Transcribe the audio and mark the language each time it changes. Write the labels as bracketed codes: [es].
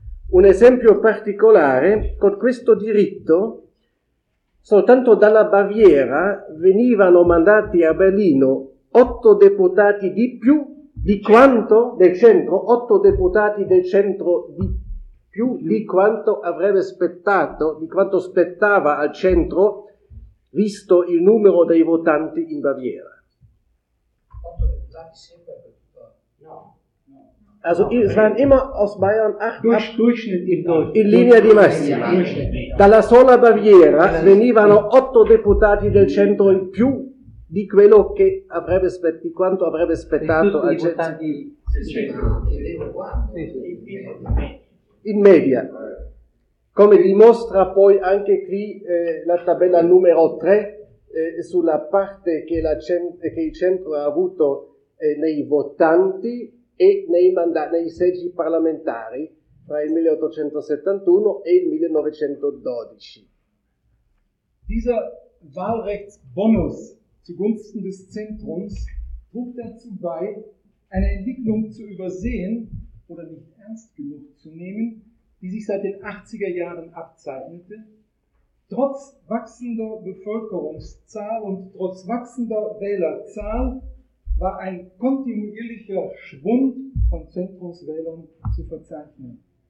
[it] Un esempio particolare: con questo diritto soltanto dalla Baviera venivano mandati a Berlino 8 deputati di più di quanto del centro, 8 deputati del centro di più di quanto avrebbe spettato, di quanto spettava al centro, visto il numero dei votanti in Baviera. 8 deputati sempre per tutto? No. [de] Also no, es waren immer aus Bayern 8 [it] in linea di massima. Dalla sola Baviera venivano 8 deputati del centro in più di quello che avrebbe di quanto avrebbe spettato al centro. In media. Come dimostra poi anche qui la tabella numero 3 sulla parte che, che il centro ha avuto nei votanti e nei seggi parlamentari tra il 1871 e il 1912. [de] Dieser Wahlrechtsbonus zugunsten des Zentrums trug dazu bei, eine Entwicklung zu übersehen oder nicht ernst genug zu nehmen, die sich seit den 80er Jahren abzeichnete. Trotz wachsender Bevölkerungszahl und trotz wachsender Wählerzahl war ein kontinuierlicher Schwund von Zentrumswählern zu verzeichnen.